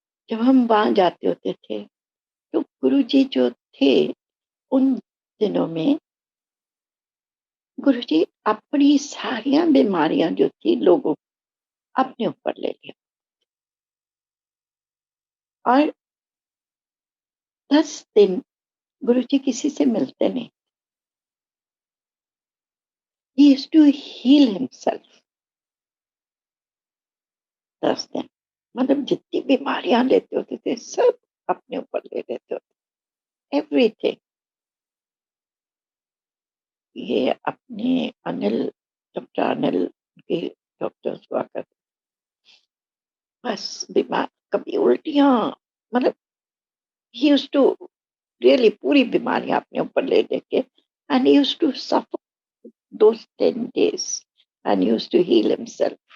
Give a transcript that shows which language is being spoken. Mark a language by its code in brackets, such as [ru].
[hi] जब हम वहां जाते होते थे तो गुरु जी जो थे उन दिनों में, गुरु जी अपनी सारियां बीमारियां जो थी लोगों अपने ऊपर ले लिया। और 10 दिन गुरु जी किसी से मिलते नहीं। [en] He used to heal himself 10 दिन। [hi] मतलब जितनी बीमारियां लेते होते थे सब अपने ऊपर ले लेते होते, एवरीथिंग। ये अपने अनिल, डॉक्टर अनिल के डॉक्टर्स हुआ करते, बस बीमार, कभी उल्टियां, मतलब [en] he used to really [hi] पूरी बीमारियां अपने ऊपर ले लेके, [en] And he used to suffer those 10 days and used to heal himself.